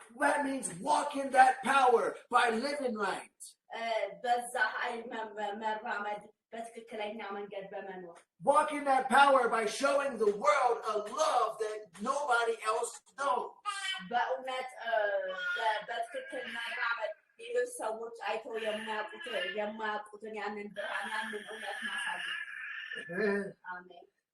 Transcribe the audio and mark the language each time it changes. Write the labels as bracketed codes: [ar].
[en] that means walk in that power by living right [am] በዛ ኃይል መራመድ በትክክለኛ መንገድ በመኖር [en] walk in that power by showing the world a love that nobody else knows [am] በእውነት በትክክል ሌሎች ሰዎች አይተው የማያውቁትን ያንን ብርሃን ያንን እውነት ማሳየት አሜን